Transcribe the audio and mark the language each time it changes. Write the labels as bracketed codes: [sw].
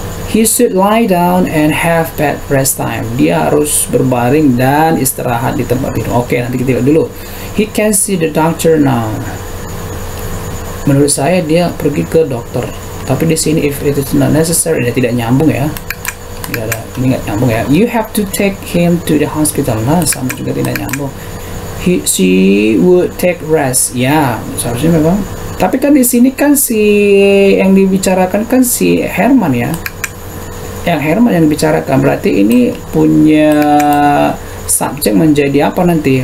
[en] He should lie down and have bed rest time. [id] Dia harus berbaring dan istirahat di tempat tidur. Oke, nanti kita lihat dulu. [en] He can see the doctor now. [id] Menurut saya dia pergi ke dokter. Tapi di sini [en] if it is not necessary, [id] dia tidak nyambung ya. Tidak ada, ini nggak nyambung ya. [en] You have to take him to the hospital. [id] Nah, sama juga tidak nyambung. [en] She would take rest. [id] Ya, seharusnya memang. Tapi kan di sini kan si yang dibicarakan kan si Herman ya. Yang Herman yang dibicarakan, berarti ini punya subjek menjadi apa nanti?